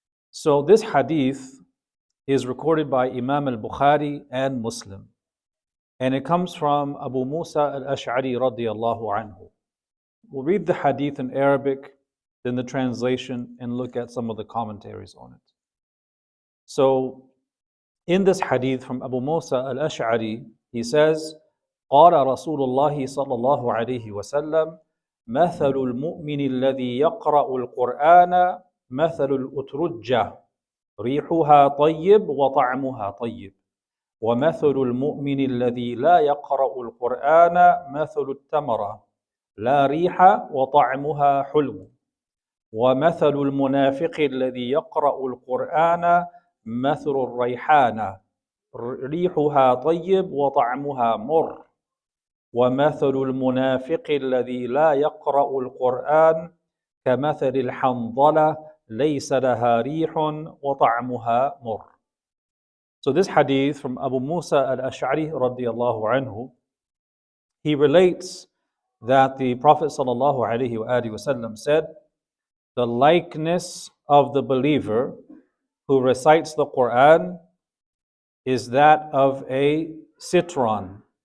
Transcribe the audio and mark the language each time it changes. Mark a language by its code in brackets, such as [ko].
[en] So this hadith is recorded by Imam al-Bukhari and Muslim. And it comes from Abu Musa al-Ash'ari radiyallahu anhu. We'll read the hadith in Arabic, then the translation, and look at some of the commentaries on it. So, in this hadith from Abu Musa al-Ash'ari, he says, [ar] قال رسول الله صلى الله عليه وسلم مثل المؤمن الذي يقرأ القرآن مثل الأترجة ريحها طيب وطعمها طيب ومثل المؤمن الذي لا يقرأ القرآن مثل التمرة لا ريح وطعمها حلو ومثل المنافق الذي يقرأ القرآن مثل الريحانة ريحها طيب وطعمها مر ومثل المنافق الذي لا يقرأ القرآن كمثل الحنظلة ليس لها ريح وطعمها مر. [en] So this hadith from Abu Musa al-Ash'ari radiyallahu anhu, he relates that the Prophet sallallahu alaihi wasallam said, the likeness of the believer who recites the Quran is that of a citron.